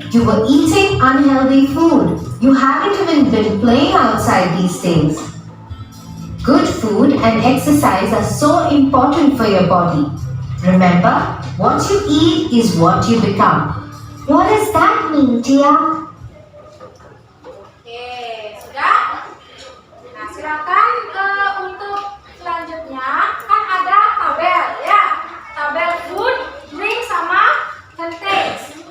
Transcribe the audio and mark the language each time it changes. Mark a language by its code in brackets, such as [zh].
[en] You were eating unhealthy food. You haven't even been playing outside these days. Good food and exercise are so important for your body. Remember, what you eat is what you become. What does that mean, dear? [id] Oke, sudah? Nah, silakan untuk selanjutnya kan ada tabel ya. Tabel [en] food, drink [id] sama [en] contains.